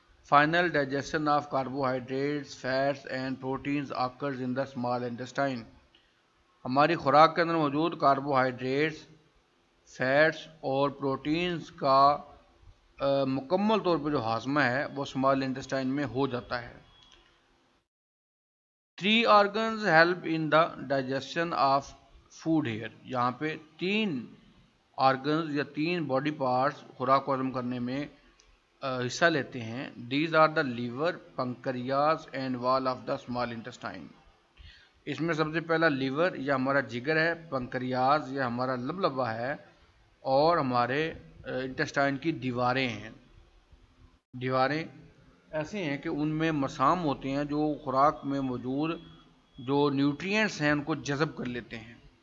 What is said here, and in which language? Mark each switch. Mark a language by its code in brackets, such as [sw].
[en] Final digestion of carbohydrates, fats and proteins occurs in the small intestine. [ur] ہماری خوراک کے اندر موجود کاربوہائیڈریٹس، فیٹس اور پروٹینز کا مکمل طور پہ جو ہاضمہ ہے وہ اسمال انٹسٹائن میں ہو جاتا ہے. [en] 3 organs help in the digestion of food here. [ur] یہاں پہ 3 organs یا 3 باڈی پارٹس خوراک کو ہضم کرنے میں حصہ لیتے ہیں. [en] These are the liver, pancreas and wall of the small intestine. [ur] اس میں سب سے پہلا لیور یا ہمارا جگر ہے، پنکریاز یا ہمارا لبلبا ہے، اور ہمارے انٹسٹائن کی دیواریں ہیں. دیواریں ایسے ہیں کہ ان میں مسام ہوتے ہیں جو خوراک میں موجود جو نیوٹرینٹس ہیں ان کو جذب کر لیتے ہیں.